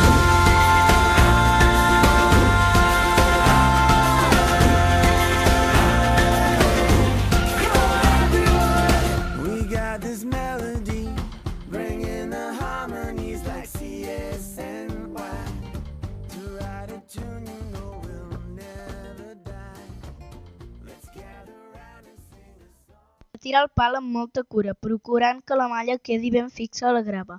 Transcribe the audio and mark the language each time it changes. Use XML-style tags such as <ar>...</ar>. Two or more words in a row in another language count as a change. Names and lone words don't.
<en>We got this melody, bringing the harmonies like CSNY. To write a tune you know will never die. Let's gather round and sing a song.</en> <ca>Tirar el pal amb molta cura, procurant que la malla quedi ben fixa a la grava.</ca>